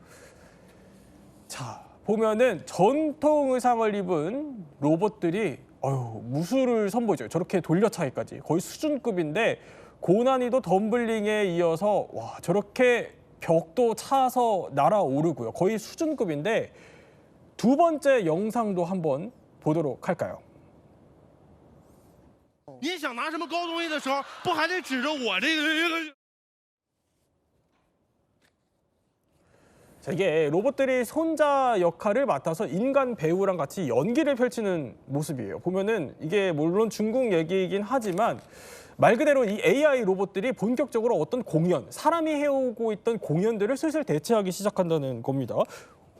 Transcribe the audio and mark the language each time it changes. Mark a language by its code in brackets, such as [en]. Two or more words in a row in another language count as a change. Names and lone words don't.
[ko] 자, 보면은 전통 의상을 입은 로봇들이 무술을 선보이죠. 저렇게 돌려차기까지 거의 수준급인데. 고난이도 덤블링에 이어서 와 저렇게 벽도 차서 날아오르고요. 거의 수준급인데 두 번째 영상도 한번 보도록 할까요? [zh] 你想拿什么高东西的时候，不还得指着我这个？ [ko] 자, 이게 로봇들이 손자 역할을 맡아서 인간 배우랑 같이 연기를 펼치는 모습이에요. 보면은 이게 물론 중국 얘기이긴 하지만 말 그대로 이 AI 로봇들이 본격적으로 어떤 공연, 사람이 해오고 있던 공연들을 슬슬 대체하기 시작한다는 겁니다.